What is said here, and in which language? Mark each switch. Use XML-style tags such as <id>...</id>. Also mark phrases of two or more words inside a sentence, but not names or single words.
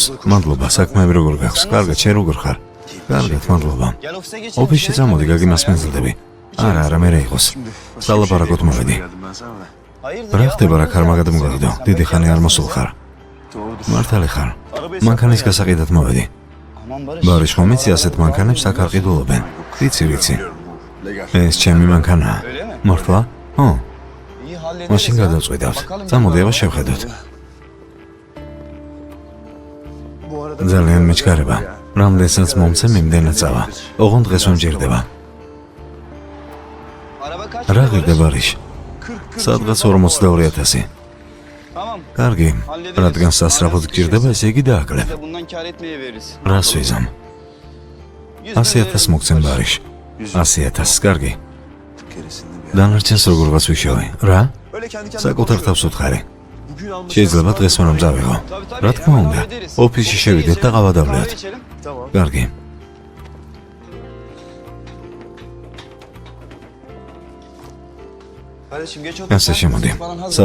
<ka>მადლობა, საქმეები როგორ გაქვს? კარგად, შენ როგორ ხარ? კარგად, მადლობა.</ka> <tr>Gel ofise geçelim.</tr> <ka>ოფისში წამოდი, გაგიმას მენზლდები. არა, არა, მე რა იყოს. სალაპარაკოთ მოვედი.</ka> <tr>Hayırdır</tr> <ka>რა</ka> <tr>ya?</tr> <ka>ხდება რა ქარმაგად მოგაგდო? დიდი ხანი არ მოსულ ხარ. მართალი ხარ. მანქანის გასაყიდად მოვედი.</ka> <tr>Aman Barış.</tr> <ka>ბარი ხომიცი ასეთ მანქანებს აქ არ ყიდულობენ. ვიცი, ვიცი. ეს ჩემი მანქანაა. მართლა? ო,</ka> <tr>İyi hallederiz.</tr> <ka>მაშინ</ka> <tr>ya.</tr> <ka>გადავწყვიტავთ.</ka> <tr>Bakalım</tr> <ka>წამოდი,</ka> <tr>ya.</tr> <ka>აბა შევხედოთ.</ka> <tr>Bu arada</tr> <ka>ძალიან მეჩქარება. რამდენსაც მომცე მიმდენად წავა. ოღონდ დღეს მომჯერდება.</ka> <tr>araba kaç?</tr> <ka>რა ღირდა ბარიში? 40. სადღაც 42000.</ka> <tr>Tamam.</tr> <ka>კარგი. რადგან სასწრაფოდ გჭირდება, ესე იგი დააკლებ.</ka> <tr>Biz de bundan kar etmeye veririz.</tr> <ka>რას ვიზამ? 100.000 მოგცემ ბარიში. 100.000, კარგი. დანარჩენს როგორღაც ვიშოვე. რა?</ka> <tr>Öyle kendi kendine</tr> <ka>საკუთარ თავს უთხარი.</ka> <tr>bugün almış.</tr> <ka>შეიძლება დღეს რომ წავიღო. რა თქმა უნდა, ოფისში შევიდეთ და ყავა</ka> <tr>Kahve</tr> <ka>დავლიოთ.</ka> <tr>içelim. Tamam.</tr> <ka>კარგი.</ka> <tr>Kardeşim geç otur.</tr> <ka>ასე შემოდი.</ka> <tr>Paran hazır.</tr>